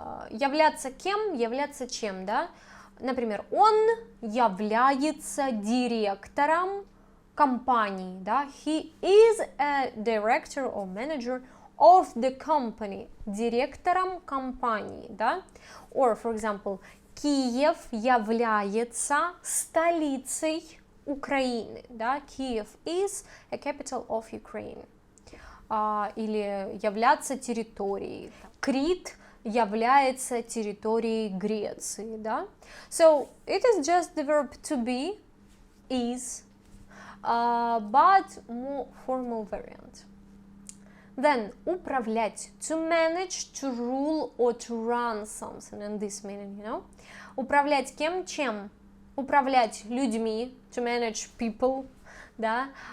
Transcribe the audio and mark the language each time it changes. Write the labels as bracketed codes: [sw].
[ru] Являться кем, являться чем, да? Например, он является директором компании, да? [en] He is a director or manager of the company. [ru] Директором компании, да? Or, for example, Киев является столицей Украины, да, Киев [en] is a capital of Ukraine. [ru] Или являться территорией. Крит является территорией Греции, да. [en] So, it is just the verb to be, is, but more formal variant. Then, управлять, to manage, to rule or to run something in this meaning, you know. [ru] Управлять кем, чем? Управлять людьми, [en] to manage people, [ru] да.